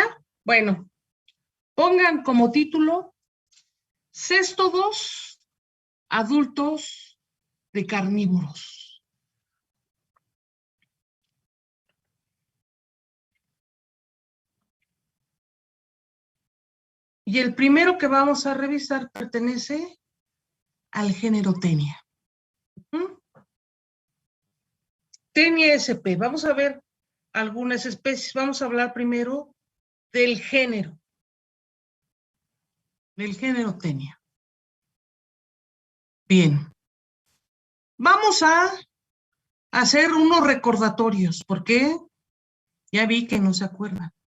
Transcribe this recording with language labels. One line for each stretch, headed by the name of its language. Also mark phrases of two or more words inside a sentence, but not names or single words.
Spanish: Bueno, pongan como título Céstodos adultos de carnívoros. Y el primero que vamos a revisar pertenece al género Tenia. Tenia sp. Vamos a ver algunas especies. Vamos a hablar primero del género. Del género Tenia. Bien. Vamos a hacer unos recordatorios, porque ya vi que no se acuerdan.